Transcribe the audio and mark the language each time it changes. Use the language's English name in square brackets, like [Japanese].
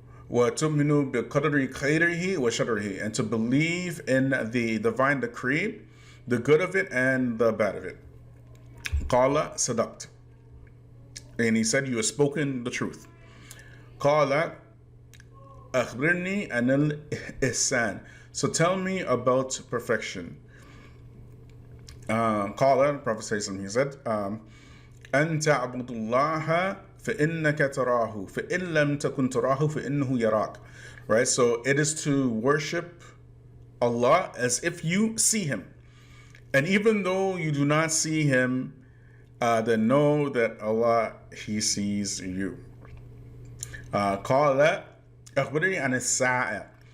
[Arabic] وَتُؤْمِنُ بِقَدْرِ خَيْرِهِ وَشَرِّهِ, [English] and to believe in the divine decree, the good of it and the bad of it. [Arabic] قَالَ صَدَقْتَ, [English] and he said, you have spoken the truth. [Arabic] قَالَ أَخْبِرْنِي عَنِ الْإِحْسَانِ. [English] So tell me about perfection. [Arabic] قال, [English] Prophet ﷺ, he said, [Arabic] أَن تَعْبُدُ اللَّهَ فَإِنَّكَ تَرَاهُ فَإِن لَمْ تَكُنْ تَرَاهُ فَإِنَّهُ يَرَاكَ. [English] Right, so it is to worship Allah as if you see Him. And even though you do not see Him, then know that Allah, He sees you. [Arabic] قال أخبرني عن الساعة.